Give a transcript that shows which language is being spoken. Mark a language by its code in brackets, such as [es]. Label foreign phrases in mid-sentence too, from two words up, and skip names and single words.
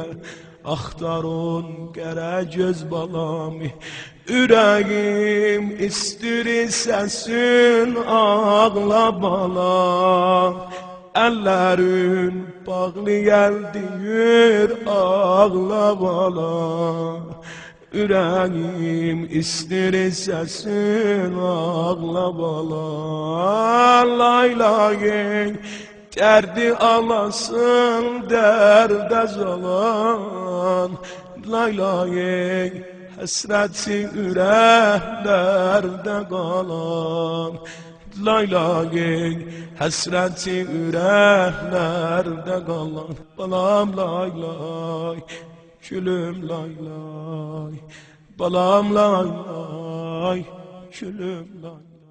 [az] Axtarın qərə göz balami. Ürəyim istir səsin ağla balam. Əllərin bağlı gəldiyir ağla balam. [tr] Yüreğim ister sesin ağla bala. Lay lay derdi alasın derde zalan. Lay lay hasreti yüreklerde kalan. Lay lay hasreti yüreklerde kalan. Balam lay lay gülüm lay lay. Balam lay lay gülüm lay.